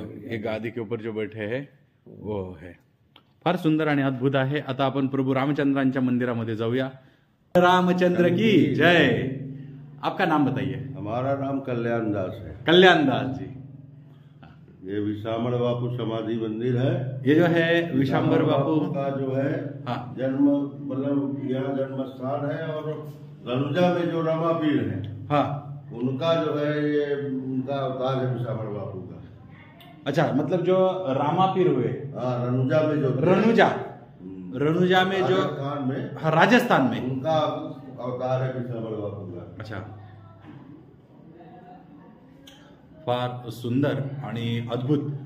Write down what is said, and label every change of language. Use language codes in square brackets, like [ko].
[hi] ये गादी के ऊपर जो बैठे हैं वो है. [mr] फार सुंदर आणि अद्भुत आहे. आता आपण प्रभू रामचंद्रांच्या मंदिरामध्ये जाऊया. [hi] रामचंद्र की जय. आपका नाम बताइए. हमारा नाम कल्याण दास है. कल्याण दास जी. ये विशाम्बर बापू समाधि मंदिर है. ये जो है विशाम्बर बापू का जो है जन्म, मतलब यहाँ जन्म स्थान है. और रनुजा में जो रामापीर है, हाँ, उनका जो है ये उनका अवतार है विशाम्बर बापू का. अच्छा, मतलब जो रामापीर हुए. हाँ, रनुजा में जो रनुजा में जो राजस्थान में उनका अवतार है विशाम्बर बापू का. [mr] अच्छा, फार सुंदर आणि अद्भुत.